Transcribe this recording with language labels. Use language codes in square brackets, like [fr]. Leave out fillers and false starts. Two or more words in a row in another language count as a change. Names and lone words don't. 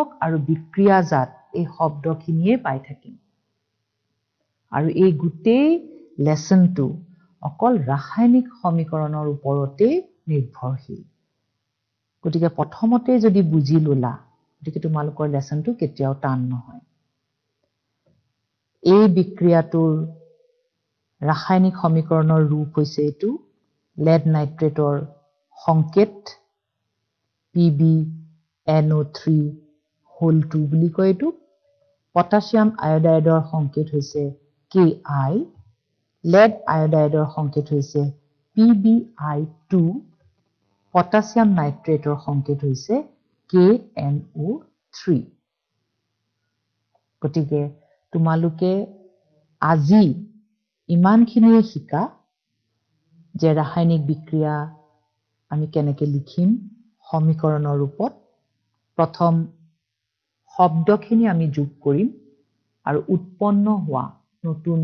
[as] আৰু বিক্ৰিয়াজাত এই শব্দখিনিয়ে পাই থাকিম আৰু এই গুটেই লেসনটো অকল ৰাসায়নিক সমীকৰণৰ ওপৰতে নিৰ্ভৰশীল গতিকে প্ৰথমতে যদি বুজি ললা গতিকে তোমালোকৰ লেসনটো কেতিয়াও টান নহয় এই বিক্ৰিয়াটোৰ ৰাসায়নিক সমীকৰণৰ ৰূপ হৈছে এটো lead নাইট্ৰেটৰ সংকেত PbNO3 whole 2 বুলি কয় এটো পটাছিয়াম আয়োডাইডৰ সংকেত হৈছে Ki lead iodide সংকেত হৈছে PbI2 potassium nitrate সংকেত হৈছে KNO3 গতিকে তোমালোকে আজি ইমানখিনিয়ে শিকা যে ৰাসায়নিক বিক্ৰিয়া আমি কেনেকৈ লিখিম সমীকৰণৰ ৰূপত প্ৰথম শব্দখিনি আমি যোগ কৰিম আৰু উৎপন্ন হোৱা নতুন